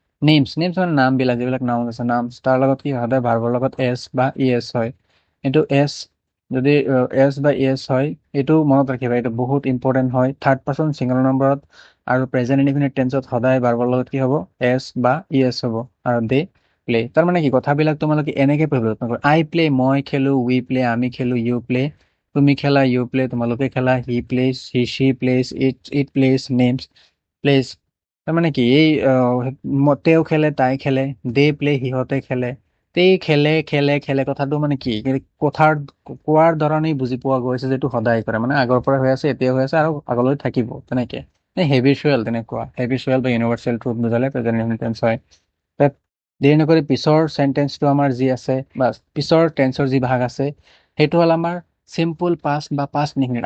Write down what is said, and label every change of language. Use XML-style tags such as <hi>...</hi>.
<as>Names মানে নামবিলাক, যিবিলাক নাম আছে, নাম তাৰ লগত কি সদায় ভাৰ্বৰ লগত এছ বা ই এছ হয়। এইটো এছ যদি এছ বা ই এছ হয়, এইটো মনত ৰাখিবা, এইটো বহুত ইম্পৰ্টেণ্ট হয়। থাৰ্ড পাৰ্চন ছিংগল নম্বৰত আৰু প্ৰেজেন্ট ইনডিফিনিট টেন্সত সদায় ভাৰ্বৰ লগত কি হ'ব এছ বা ই এছ হ'ব। আৰু</as> <en>they play,</en> <as>তাৰমানে কি কথাবিলাক তোমালোকে এনেকে পৰিৱৰ্তন কৰা।</as> <en>I play</en> <as>মই খেলো,</as> <en>we play</en> <as>আমি খেলো,</as> <en>you play</en> <as>তুমি খেলা,</as> <en>you play</en> <as>তোমালোকে খেলা,</as> <en>He plays she plays, it plays, names plays.</en> <as>তাৰমানে কি এই তেওঁ খেলে তাই খেলে,</as> <en>they play</en> <as>সিহঁতে খেলে, তেই খেলে খেলে খেলে। কথাটো মানে কি কথাৰ কোৱাৰ ধৰণেই বুজি পোৱা গৈছে যে এইটো সদায় কৰে, মানে আগৰ পৰা হৈ আছে, এতিয়া হৈ আছে আৰু আগলৈ থাকিব। তেনেকে হেবিচুৱেল, তেনেকুৱা হেবিচুৱেল বা ইউনিভাৰ্চেল ট্ৰুথ বুজালে প্ৰেজেন্ট ইনডিফিনিট টেন্স হয়। তাত দেৰি নকৰি পিছৰ চেন্টেন্সটো আমাৰ যি আছে বা পিছৰ টেন্সৰ যি ভাগ আছে, সেইটো হ'ল আমাৰ চিম্পল পাষ্ট বা পাষ্ট ইনডিফিনিট।</as>